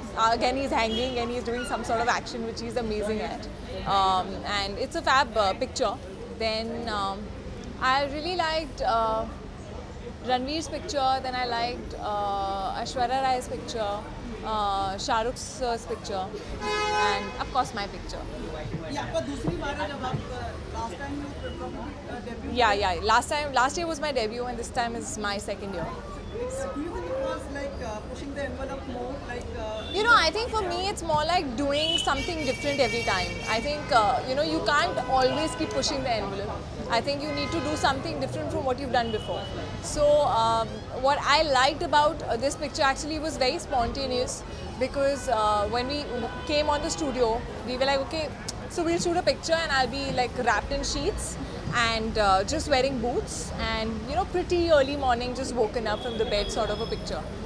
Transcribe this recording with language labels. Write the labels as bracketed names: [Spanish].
[English] Again, he's hanging and he's doing some sort of action, which he's amazing at. And it's a fab picture. Then I really liked Ranveer's picture, then I liked Aishwarya Rai's picture, Shah Rukh's picture, and of course my picture. [Hindi] ये आपका दूसरी बार है जब आप [English] last time you debut. Yeah. Last year was my debut, and this time is my second year. Do you think it was like pushing the envelope more, like? You know, I think for me it's more like doing something different every time. I think, you know, you can't always keep pushing the envelope. I think you need to do something different from what you've done before. So what I liked about this picture actually was very spontaneous, because when we came on the studio, we were like, okay, so we'll shoot a picture and I'll be like wrapped in sheets and just wearing boots and, you know, pretty early morning, just woken up from the bed sort of a picture.